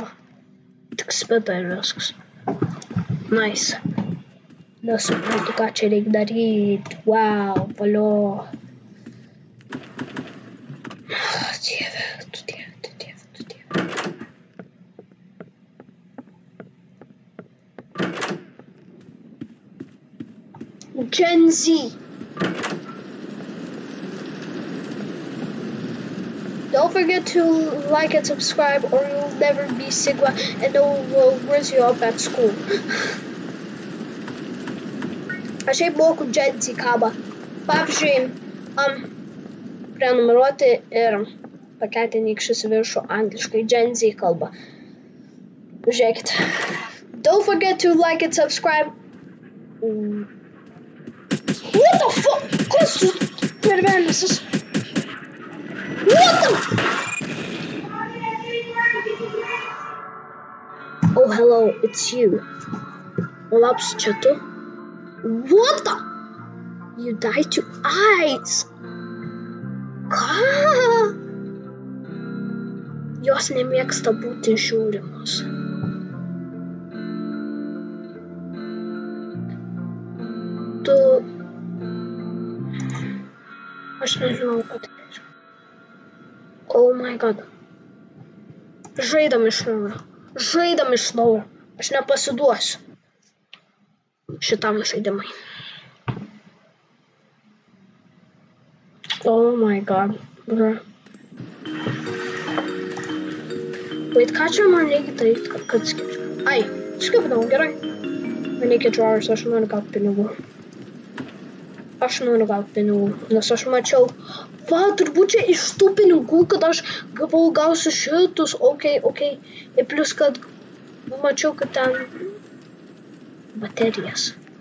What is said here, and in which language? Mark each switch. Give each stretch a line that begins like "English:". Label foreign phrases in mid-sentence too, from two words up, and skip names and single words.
Lithuanian: Tik spėta ir viskas. Nice. Nesuprantu, ką čia reikia daryti. Wow, valio. Gen Z.
English: Don't forget to like and subscribe or you'll never be Sigma and no one will raise you up at school.
Lithuanian: Aš šiaip moku Gen Z kalbą. Pavyzdžiui, prenumeruoti ir pakelti nykščius į viršų angliškai Gen Z kalbą. Žiūrėkit.
English: Don't forget to like and subscribe. What the fuck?
Lithuanian: Kas per velnias?
English: What the? Oh, hello, it's you.
Lithuanian: Labs, čia tu?
English: What the? You died to eyes.
Lithuanian: Ką? Jos nemėgsta būti žiūrimos. Tu Aš nežinau, ką tai reiškia.
English: Oh my god.
Lithuanian: Žaidam iš naujo. Žaidam iš naujo. Aš nepasiduosiu šitam žaidimai.
English: Oh my god. Bro. Wait,
Lithuanian: ką čia man reikia daryti, kad skipčiau? Ai, skipinau, gerai. Man reikia drawers, aš noriu gauti pinigų. Aš noriu gauti pinigų, nes aš mačiau, va, turbūt čia iš tų pinigų, kad aš gausiu šitus, okei. Ir plus, kad mačiau, kad ten baterijas.